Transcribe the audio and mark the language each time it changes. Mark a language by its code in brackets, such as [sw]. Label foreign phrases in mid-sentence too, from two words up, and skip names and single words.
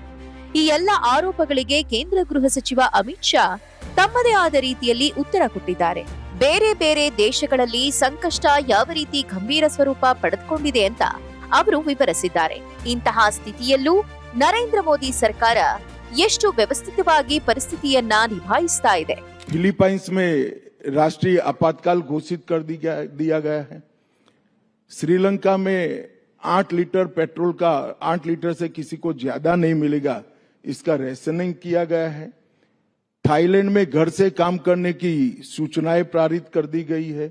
[kn] ಈ ಎಲ್ಲ ಆರೋಪಗಳಿಗೆ ಕೇಂದ್ರ ಗೃಹ ಸಚಿವ ಅಮಿತ್ ಶಾ ತಮ್ಮದೇ ಆದ ರೀತಿಯಲ್ಲಿ ಉತ್ತರ ಕೊಟ್ಟಿದ್ದಾರೆ. ಬೇರೆ ಬೇರೆ ದೇಶಗಳಲ್ಲಿ ಸಂಕಷ್ಟ ಯಾವ ರೀತಿ ಗಂಭೀರ ಸ್ವರೂಪ ಪಡೆದುಕೊಂಡಿದೆ ಅಂತ ಅವರು ವಿವರಿಸಿದ್ದಾರೆ. ಇಂತಹ ಸ್ಥಿತಿಯಲ್ಲೂ ನರೇಂದ್ರ ಮೋದಿ ಸರ್ಕಾರ ಎಷ್ಟು ವ್ಯವಸ್ಥಿತವಾಗಿ ಪರಿಸ್ಥಿತಿಯನ್ನ ನಿಭಾಯಿಸ್ತಾ ಇದೆ. [hi] फिलीपाइंस में राष्ट्रीय आपातकाल घोषित कर दिया गया है। श्रीलंका में 8 लीटर पेट्रोल का 8 लीटर से किसी को ज्यादा नहीं मिलेगा, इसका रेशनिंग किया गया है। थाईलैंड में घर से काम करने की सूचनाएं पारित कर दी गई है।